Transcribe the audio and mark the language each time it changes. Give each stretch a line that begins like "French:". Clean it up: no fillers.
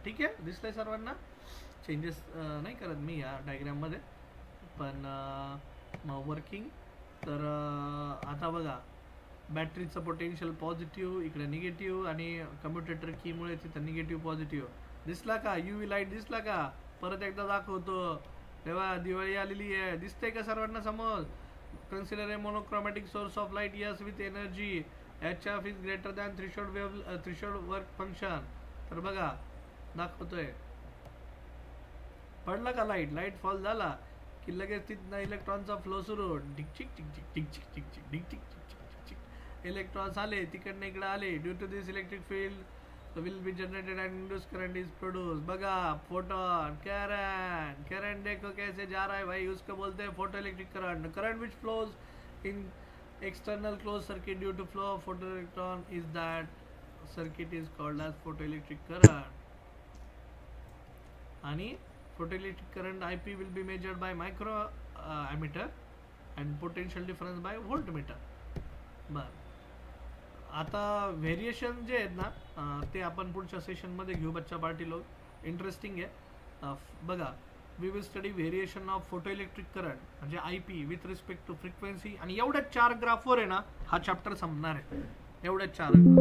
Marathi: ठीक आहे, दिसतंय सर्वांना? चेंजेस नाही करत मी या डायग्राममध्ये, पण मग वर्किंग. तर आता बघा बॅटरीचं पोटेन्शियल पॉझिटिव्ह, इकडे निगेटिव्ह, आणि कम्युटेटर कीमुळे तिथं निगेटिव्ह पॉझिटिव्ह दिसला का? UV लाईट दिसला का? परत एकदा दाखवतो. तेव्हा दिवाळी आलेली आहे, दिसतंय का सर्वांना समोर?
English: Consider a monochromatic source of light, yes, with energy HF is greater than threshold work function.
Marathi: तर बघा दाखवतोय, पडला का लाईट फॉल झाला की लगेच तिथनं इलेक्ट्रॉनचा फ्लो सुरू, टिकचिक टिकचिक टिकचिक टिकचिक टिकचिक टिकचिक. इलेक्ट्रॉन्स आले तिकडनं इकडे आले.
English: Due to this electric field will be generated and induced current is produced.
Hindi: बघा फोटोन, करंट देखो कैसे जा रहा है भाई, उसको बोलते हैं photo electric current.
English: Current which flows in external closed circuit due to flow of photoelectron is that circuit is called as photoelectric current. आणि photoelectric current IP will be measured by micro ammeter and potential difference by voltmeter.
Marathi: बरं, आता variation जे आहेत ना ते आपण पुढच्या सेशनमध्ये घेऊ बच्चा पार्टी लोक.
English: Interesting आहे. बघा, we will study variation of photo electric current म्हणजे IP with respect to frequency.
Marathi: आणि एवढ्या 4 ग्राफवर आहे ना हा चॅप्टर संपणार आहे, एवढ्या 4.